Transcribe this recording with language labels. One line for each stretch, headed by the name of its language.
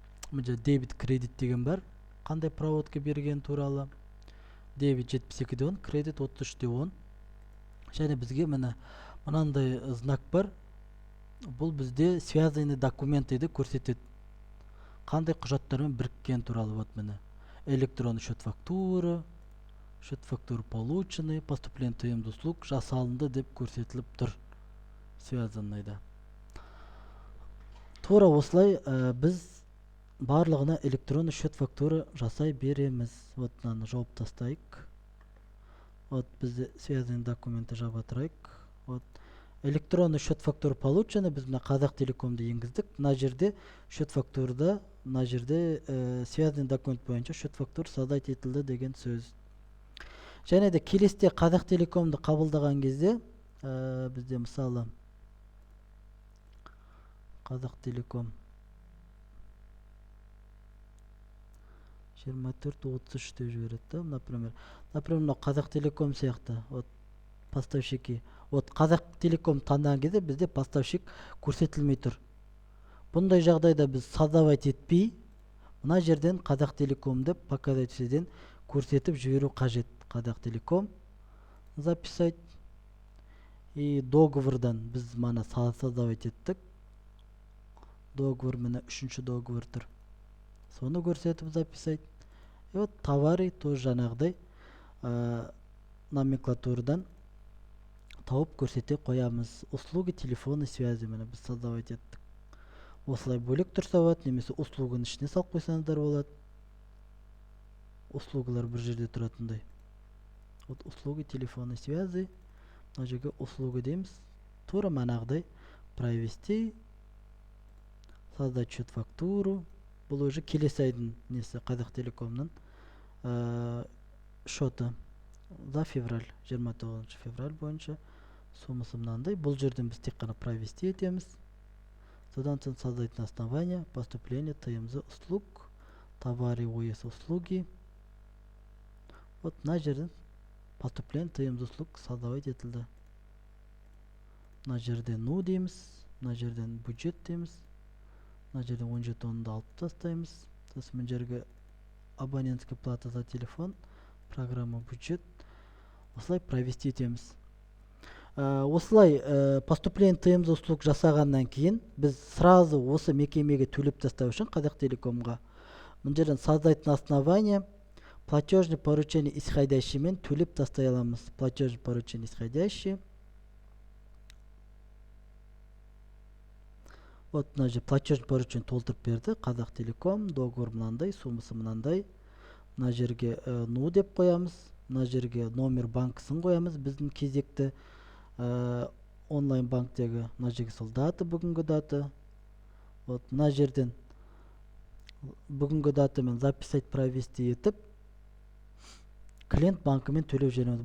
Kazakh: Мына дебет кредит деген бар. Қандай проводка берген туралы. Дебет 72.10, кредит 33.10. Және бізге мынандай знак бар. Бұл бізде связанный документтеді көрсетеді. Қандай құжаттармен біріккен туралы вот міне.
Russian: Электронный счет фактура получены, поступление ТМЗ услуг
Kazakh: жасалынды деп көрсетіліп тұр. Связанныйда. Тура осылай біз барлығына электронный счет фактура жасай береміз. Вот мынаны жауып тастайық. Вот бізде связанный документы жаба тұрайық. Вот
Russian: электронный счет фактура получены,
Kazakh: біз мына Қазақ Телекомды енгіздік. Мына жерде счет фактурада, мына жерде связанный документ бойынша счет фактура создать етілді деген сөз. Және де келесте Қазақ Телекомды қабылдаған кезде бізде мысалы Қазақ Телеком 24-33 деп жібереді. Например, Қазақ Телеком сияқты вот поставщики. Вот Қазақ Телеком таңдаған кезде бізде поставщик көрсетілмей тұр. Бұндай жағдайда біз создавать етпей, мына жерден Қазақ Телеком деп показателден көрсетіп жіберу қажет. Қазақ Телеком записать. И договордан біз мана создавать еттік. Договор міне үшінші договор тұр. Соны көрсетіп записать. И вот товары тоже жаңағыдай номенклатурадан тауып көрсете қоямыз.
Russian: Услуги телефонной связи
Kazakh: міне біз создавать еттік. Осылай бөлек тұрса болады, немесе услугын ішіне салып қойсаңыздар болады. Услугалар бір жерде тұратындай.
Russian: Вот услуги телефонной связи.
Kazakh: Мына жерге услуги дейміз. Тура манағыдай провести,
Russian: создать счет фактуру.
Kazakh: Бұл уже келесі айдың несі Қазақ Телекомның счеты за февраль, 29 февраль бойынша суммасы мынандай. Бұл жерден біз тек қана провести етеміз. Содан соң
Russian: создать на основании поступления ТМЗ услуг, товары ОС услуги.
Kazakh: Вот мына жерден поступление ТМЗ услуг создавать етілді. Мына жерде ну дейміз. мына жерден бюджет дейміз. Мына жерден 10 жетонды алып тастаймыз. Сосын мына жерге
Russian: абонентская плата за телефон, программа бюджет.
Kazakh: Осылай провести етеміз. Осылай поступление тмз услуг жасағаннан кейін біз сразу осы мекемеге төлеп тастау үшін Қазақтелекомға мына жерден
Russian: создать на основание платежный поручение исходящий
Kazakh: мен төлеп тастай аламыз.
Russian: Платежный поручение исходящий.
Kazakh: Вот мына жерде платежный поручение толтырып берді. Қазақтелеком, договор мынандай, суммасы мынандай. Мына жерге ну деп қоямыз. Мына жерге номер банкысын қоямыз. Біздің кезекті онлайн банктегі мына жерге сол дата, бүгінгі дата. Вот мына жерден бүгінгі датамен записать провести етіп клиент банкымен төлеп жібереміз.